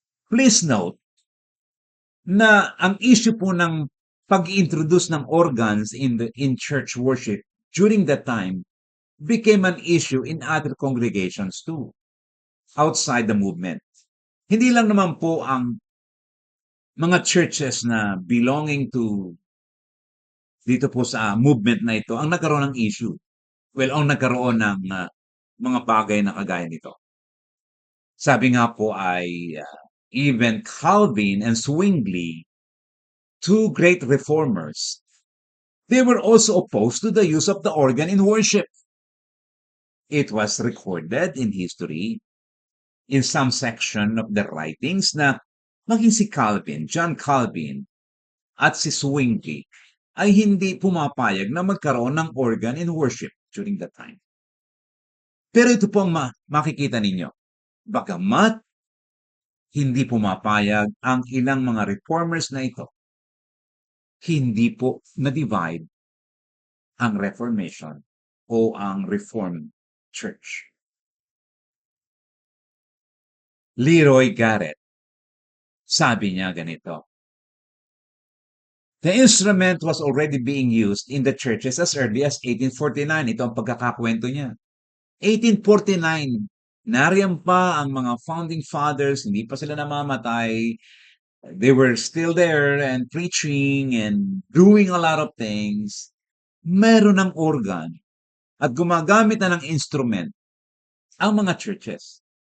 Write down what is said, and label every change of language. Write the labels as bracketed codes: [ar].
[en] Please note [tl] na ang issue po ng pag-introduce ng [en] organs in church worship during that time became an issue in other congregations too, outside the movement. [tl] Hindi lang naman po ang mga churches na [en] belonging to [tl] dito po sa movement na ito ang nagkaroon ng issue. Well, ang nagkaroon ng mga bagay na kagaya nito. Sabi nga po ay [en] even Calvin and Zwingli, two great reformers, they were also opposed to the use of the organ in worship. It was recorded in history in some section of the writings [tl] na maging si Calvin, John Calvin, at si Zwingli ay hindi pumapayag na magkaroon ng [en] organ in worship during that time. [tl] Pero ito po ang makikita ninyo. Bagamat hindi pumapayag ang ilang mga reformers na ito, hindi po na-divide ang Reformation o ang Reformed Church. [en] Leroy Garrett, [tl] sabi niya ganito, [en] the instrument was already being used in the churches as early as 1849. [tl] Ito ang pagkakakwento niya. 1849, nariyan pa ang mga founding fathers, hindi pa sila namamatay. [en] They were still there and preaching and doing a lot of things. [tl] Meron ng organ at gumagamit na ng instrument ang mga churches.